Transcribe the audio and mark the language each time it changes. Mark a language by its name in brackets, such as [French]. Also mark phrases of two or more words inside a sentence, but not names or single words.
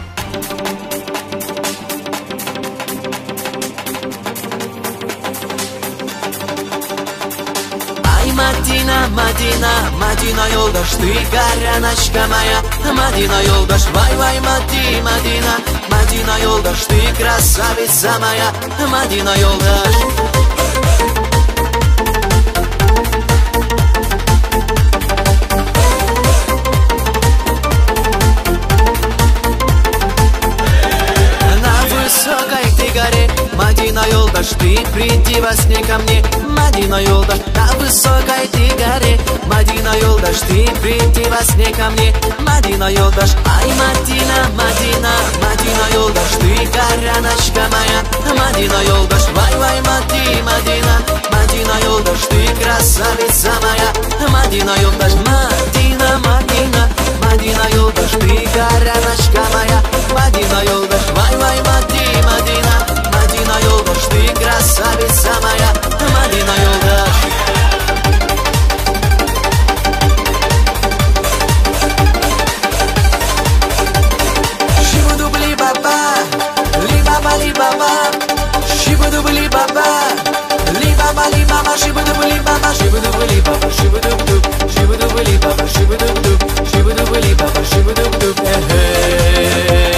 [Azerbaijani] Madina, Madina, Madina yoldaş, [Russian] ты горяночка моя. [Azerbaijani] Madina yoldaş, vay vay Madina, Madina yoldaş, [Russian] ты красавица моя. Madina yoldaş. На высокой ты горе, Madina yoldaş, ты приди во сне ко мне. Madina yoldaş, на высокой ты горе, Madina yoldaş, ты приди во сне ко мне. [Azerbaijani] Madina yoldaş, ай Madina, Madina, Madina yoldaş, [Russian] ты горяночка моя. [Azerbaijani] Madina yoldaş, vay vay Madina, Madina yoldaş, [Russian] ты красавица моя. [Azerbaijani] Madina yoldaş, Madina, Madina, Madina yoldaş, [Russian] ты горяночка моя. [Azerbaijani] Madina yoldaş, vay vay Madina, Madina yoldaş, [Russian] ты красавица моя. [Azerbaijani] Madina yoldaş. Shibudubli baba, li baba, shibudubli baba, li baba, shibudubli baba, shibudubli baba, shibudubdub, shibudubli baba, shibudubdub, shibudubli baba, shibudubdub, hey.